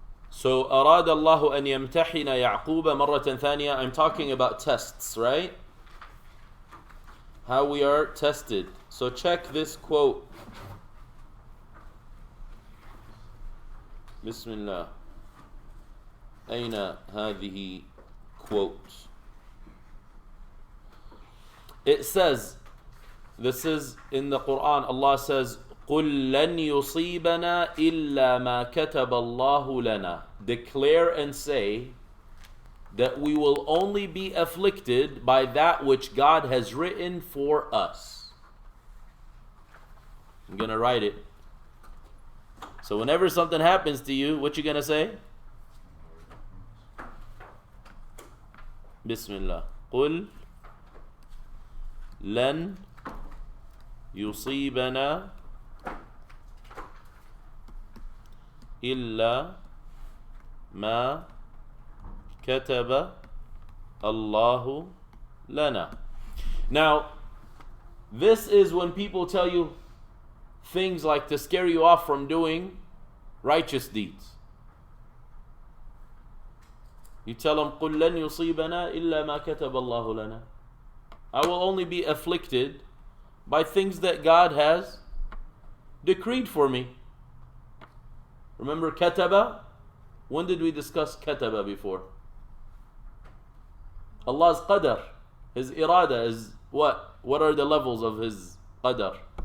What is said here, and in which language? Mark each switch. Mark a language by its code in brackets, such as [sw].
[ar] So أراد الله أن يمتحن يعقوب مرة ثانية. [en] I'm talking about tests, right? How we are tested. So check this quote. [ar] Bismillah. أين هذه [en] quote? It says, this is in the Quran, Allah says, [ar] قُلْ لَنْ يُصِيبَنَا إِلَّا مَا كَتَبَ اللَّهُ لَنَا. [en] Declare and say that we will only be afflicted by that which God has written for us. I'm going to write it. So whenever something happens to you, what you going to say? [ar] Bismillah. قُلْ لَنْ يُصِيبَنَا إِلَّا مَا كَتَبَ اللَّهُ لَنَا. [en] Now, this is when people tell you things like to scare you off from doing righteous deeds. You tell them, [ar] قُلْ لَنْ يُصِيبَنَا إِلَّا مَا كَتَبَ اللَّهُ لَنَا. [en] I will only be afflicted by things that God has decreed for me. Remember kataba? When did we discuss kataba before? Allah's qadar, His irada is what? What are the levels of His qadar?